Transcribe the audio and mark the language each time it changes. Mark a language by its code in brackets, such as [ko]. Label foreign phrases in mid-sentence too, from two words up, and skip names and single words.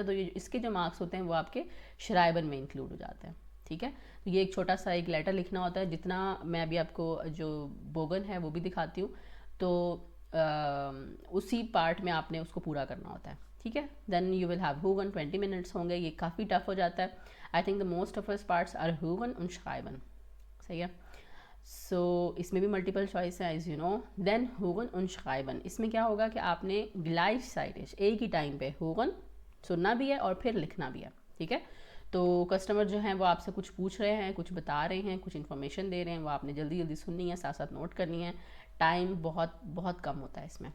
[hi] तो ये इसके जो मार्क्स होते हैं वो आपके schreiben में इंक्लूड हो जाते हैं. ठीक है. तो ये एक छोटा सा एक लेटर लिखना होता है. जितना मैं अभी आपको जो बोगन है वो भी दिखाती हूँ, तो उसी पार्ट में आपने उसको पूरा करना होता है. ठीक है. [en] then you will have [hi] Hören, 20 मिनट्स होंगे. ये काफ़ी टफ हो जाता है. [en] I think the most of us parts are [de] Hören und schreiben. [hi] सही है. सो इसमें भी [en] multiple choice [hi] है [en] as you know. [de] देन Hören und schreiben, [hi] इसमें क्या होगा कि आपने gleichzeitig एक ही टाइम पे Hören सुनना भी है और फिर लिखना भी है. ठीक है. तो कस्टमर जो हैं वो आपसे कुछ पूछ रहे हैं, कुछ बता रहे हैं, कुछ इन्फॉर्मेशन दे रहे हैं, वो आपने जल्दी जल्दी सुननी है, साथ साथ नोट करनी है. टाइम बहुत बहुत कम होता है इसमें.